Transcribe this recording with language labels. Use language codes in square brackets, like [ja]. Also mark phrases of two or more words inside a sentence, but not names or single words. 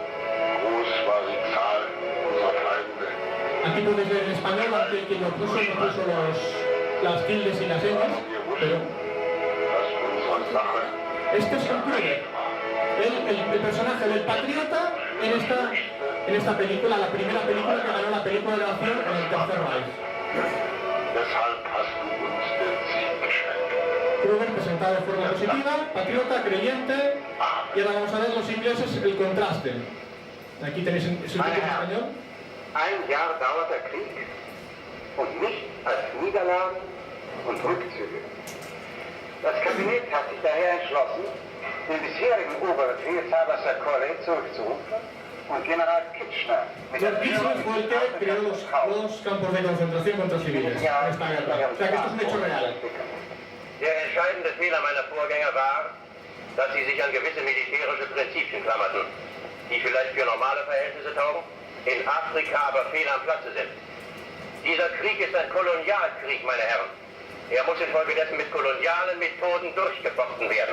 [es] Aquí podéis ver en español, aunque quien lo puso no puso las tildes y las emas, pero este es Kruger, el personaje del patriota en esta película, la primera película que ganó la película de acción en el Tercer Reich. Kruger presentado de forma positiva, patriota, creyente, y ahora vamos a ver los ingleses el contraste. Aquí tenéis el título en español. [de] Ein Jahr dauert der Krieg und nicht als Niederlagen und Rückzüge. Das Kabinett hat sich daher entschlossen, den bisherigen Oberbefehlshaber Sarkozy zurückzurufen und General Kitchener mit der [es] Kitchener fue el que creó los campos de concentración contra civiles en esta guerra. O sea que esto es un hecho real. [de] Der entscheidende Fehler meiner Vorgänger war, dass sie sich an gewisse militärische Prinzipien klammerten, die vielleicht für normale Verhältnisse taugen, in Afrika aber fehl am Platze sind. Dieser Krieg ist ein Kolonialkrieg, meine Herren. Er muss infolgedessen mit kolonialen Methoden durchgefochten werden.